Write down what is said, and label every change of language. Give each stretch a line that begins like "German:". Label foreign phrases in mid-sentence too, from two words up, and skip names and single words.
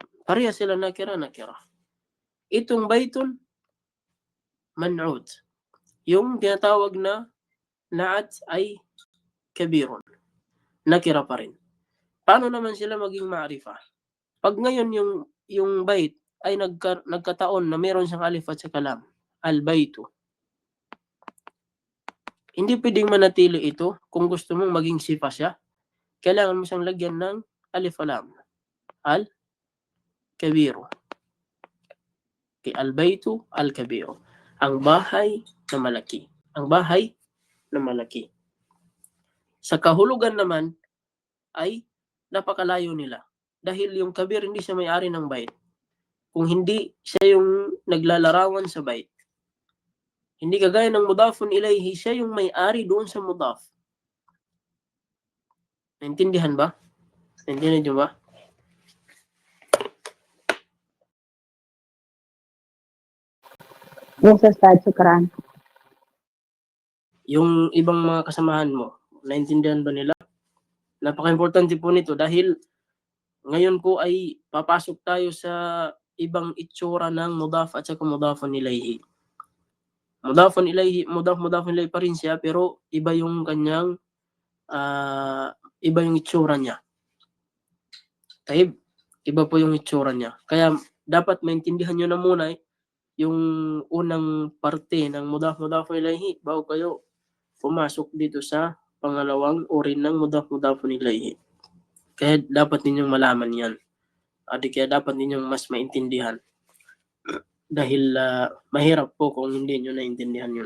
Filipino: Pareha sila nakira. Itong baytun, man'ut. Yung tinatawag na na'at ay kabirun. Nakira pa rin. Paano naman sila maging ma'rifa? Pag ngayon yung bait ay nagkataon na meron siyang alif at saka lam. Al-baytu. Hindi pwedeng manatili ito kung gusto mong maging sifa siya. Kailangan mo siyang lagyan ng
Arabic: ألف لام.
Filipino: Al-kabiru. Kay
Arabic: البيت الكبير.
Filipino: Ang bahay na malaki. Ang bahay na malaki. Sa kahulugan naman ay napakalayo nila. Dahil yung kabir hindi siya may-ari ng bayt. Kung hindi siya yung naglalarawan sa bayt. Hindi kagaya ng
Arabic: مضاف إليه,
Filipino: siya yung may-ari doon sa mudaf. Naintindihan ba? Naintindihan niyo ba? Yes, Ustad. Shukran. Yung ibang mga kasamahan mo, naintindihan ba nila? Napaka-importante po nito dahil ngayon po ay papasok tayo sa ibang itsura ng mudaf at saka
Arabic: مضاف إليه. مضاف إليه
Filipino: pa rin siya pero iba yung kanyang iba yung itsura niya. Taib, iba po yung itsura niya. Kaya dapat maintindihan nyo na muna yung unang parte ng
Arabic: مضاف إليه
Filipino: bago kayo pumasok dito sa pangalawang uri ng
Arabic: مضاف إليه.
Filipino: Kaya dapat ninyong malaman yan. Kaya dapat ninyong mas maintindihan. Dahil mahirap po kung hindi nyo naintindihan yun.